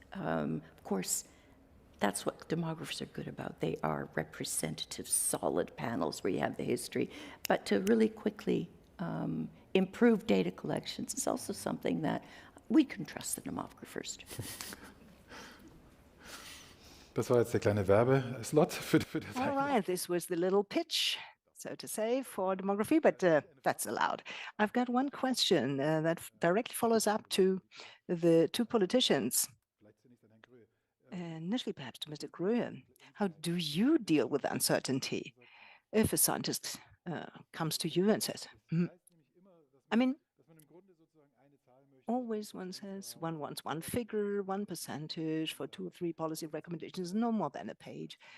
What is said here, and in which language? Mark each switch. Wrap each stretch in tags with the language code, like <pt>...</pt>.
<en>Of course, that's what demographers are good about. They are representative, solid panels where you have the history. But to really quickly improve data collections is also something that we can trust the demographers.</en> <de>Das war jetzt der kleine Werbeslot für das.</de> <en>All right, this was the little pitch, so to say, for demography, but that's allowed. I've got one question that directly follows up to the two politicians. Initially, perhaps to Mr. Gröhe. How do you deal with uncertainty if a scientist comes to you and says, I mean, always one says one wants one figure, one percentage for 2 or 3 policy recommendations, no more than a page.</en>